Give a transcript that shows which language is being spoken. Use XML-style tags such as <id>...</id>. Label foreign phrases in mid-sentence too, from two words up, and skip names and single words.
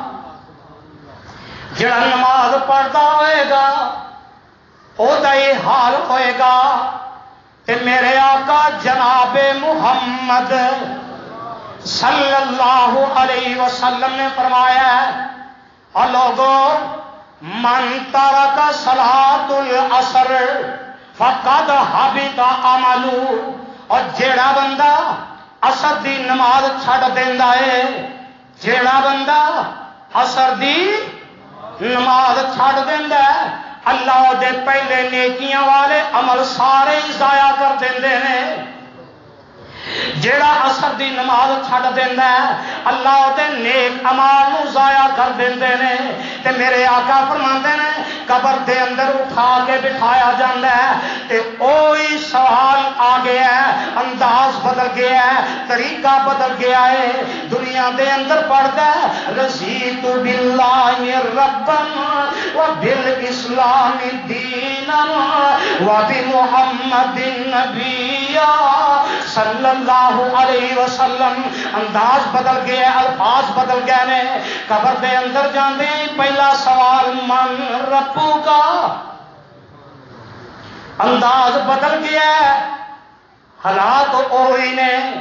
<pa>جڑا نماز پڑھتا ہوئے گا او دا یہ حال ہوئے گا کہ میرے آقا جناب محمد</pa> <ar>صلی اللہ علیہ وسلم</ar> <pa>نے فرمایا اور لوگوں</pa> <ar>من ترک صلاۃ العصر فقد حبط عملہ</ar> <pa>اور جیڑا بندہ عصر دی نماز چھڑ دیندا ہے جیڑا بندہ عصر دی نماز چھڑ دیندا ہے اللہ دے پہلے نیکیاں والے عمل سارے ہی ضائع کر دیندے نے جیڑا عصر دی نماز چھڑ دیندا ہے اللہ دے نیک اعمال نو ضائع کر دیندے نے تے میرے آقا فرماندے نے قبر دے اندر اٹھا کے بٹھایا جاندا ہے تے اوہی سوال آ گیا ہے انداز بدل گیا ہے طریقہ بدل گیا ہے دنیا دے اندر پڑھدا ہے</pa> <ar>رضیت باللہ ربا وبالاسلام دینا وبمحمد نبیا صلی اللہ علیہ وسلم</ar> <pa>انداز بدل گیا الفاظ بدل گئے نے قبر دے اندر جاندے پہلا سوال</pa> <ar>من ربو</ar> <pa>کا انداز بدل گیا حالات اوہی نے</pa>